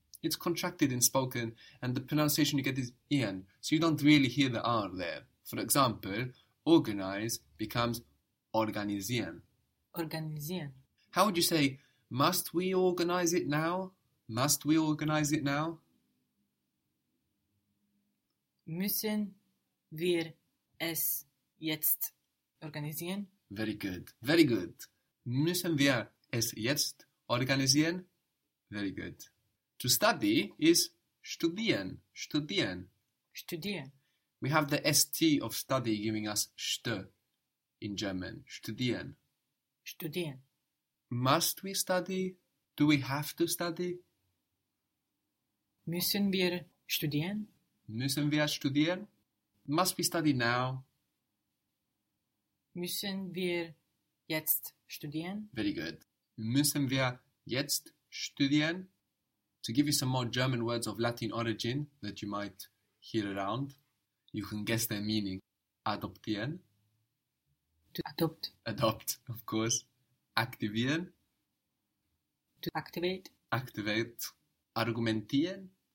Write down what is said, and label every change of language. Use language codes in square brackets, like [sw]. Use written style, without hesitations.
[en] It's contracted in spoken, and the pronunciation you get is ien, so you don't really hear the R there. For example, organize becomes organisieren. [de] Organisieren. [en] How would you say, must we organize it now? Must we organize it now? [de] Müssen wir es jetzt organisieren? [en] Very good. Very good. [de] Müssen wir es jetzt organisieren? [en] Very good. To study is studieren. Studieren. [de] Studieren. [en] We have the st of study giving us st in German. [de] Studieren. Studieren. [en] Must we study? Do we have to study? [de] Müssen wir studieren? Müssen wir studieren? [en] Must we study now? [de] Müssen wir jetzt studieren? [en] Very good. [de] Müssen wir jetzt studieren? [en] To give you some more German words of Latin origin that you might hear around, you can guess their meaning. [de] Adoptieren. [en] To adopt. Adopt, of course. Aktivieren. To activate. Activate. Argumentieren.